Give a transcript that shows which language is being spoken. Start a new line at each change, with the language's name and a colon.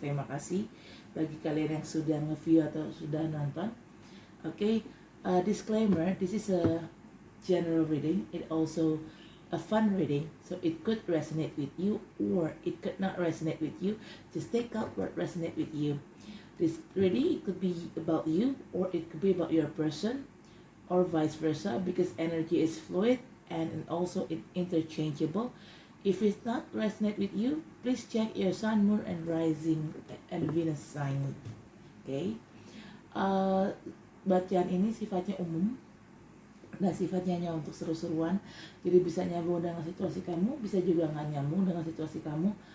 Indonesian: Terima kasih bagi kalian yang sudah nge-view atau sudah nonton.
English: Okay, disclaimer, this is a general reading. It also a fun reading, so it could resonate with you or it could not resonate with you. Just take out what resonate with you. This reading, it could be about you or it could be about your person or vice versa, because energy is fluid and also interchangeable. If it's not resonate with you, please check your sun, moon, and rising and Venus sign.
Indonesian: Okay, bacaan ini sifatnya umum. Nah, sifatnya hanya untuk seru-seruan, jadi bisa nyambung dengan situasi kamu, bisa juga nggak nyambung dengan situasi kamu.